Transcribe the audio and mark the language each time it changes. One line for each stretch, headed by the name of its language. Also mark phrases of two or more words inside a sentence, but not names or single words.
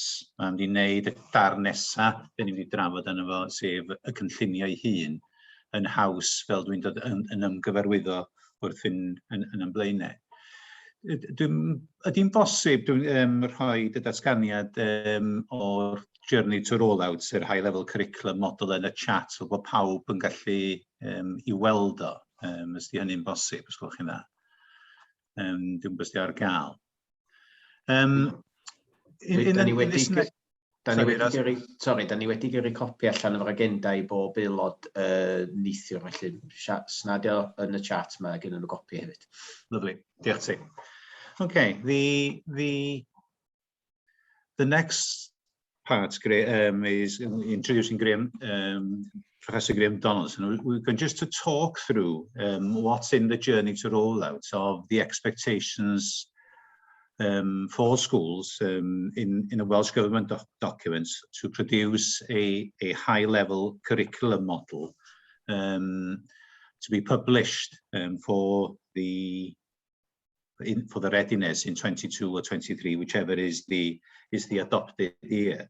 Welsh: Mae'n mynd i wneud y darn nesaf dyn ni'n mynd i drafod yno fo, sef y cynllunio ei hun, yn haws fel dwi'n dod yn ymgyfarwyddo wrth yn ymlaenau. Ydy'n bosib rhoi y datganiad o'r Journey to Rollout, sef
English: high level curriculum model
Welsh: yn y chat, fel bod pawb yn gallu i weld o, os di hynny'n bosib, os gwelwch chi'n dda. Dwi'n bwysio ar gael. Da ni wedi gyrru copi allan o'r agenda i bob aelod neithiwr, felly snadio yn y chat yma gen nhw copi hefyd. Lovely, diolch ti.
English: Okay, the next part is introducing Professor Graham Donaldson. We're going just to talk through what's in the Journey to Rollout of the expectations for schools in a Welsh Government document to produce a high-level curriculum model to be published for the readiness in 22 or 23, whichever is the adopted year.